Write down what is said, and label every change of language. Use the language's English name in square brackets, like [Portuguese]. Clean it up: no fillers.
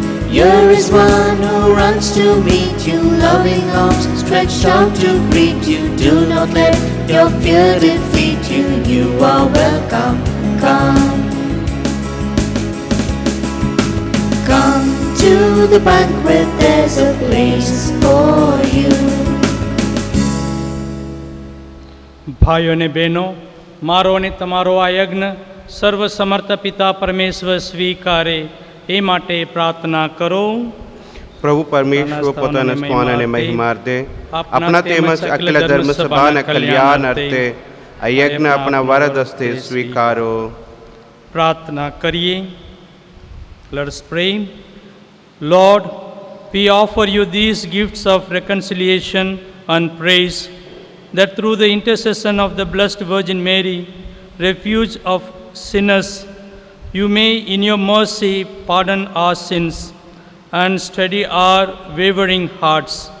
[English] Here is one who runs to meet you, loving arms stretched out to greet you. Do not let your fear defeat you, you are welcome. Come. Come to the banquet, there's a place for you. [Gujarati] ભાઈઓ અને બહેનો, મારો અને તમારો આ યજ્ઞ સર્વસમર્થ પિતા પરમેશ્વર સ્વીકારે એ માટે પ્રાર્થના કરો. પ્રભુ પરમેશ્વર પોતાના સ્વાન અને મહિમાર્થે આપણા તેમજ અખિલ ધર્મ સભાના કલ્યાણ અર્થે આ યજ્ઞ આપણા વરદ હસ્તે સ્વીકારો. પ્રાર્થના કરીએ. [English] Let us pray. Lord, we offer you these gifts of reconciliation and praise, that through the intercession of the Blessed Virgin Mary, refuge of sinners, you may in your mercy pardon our sins and steady our wavering hearts.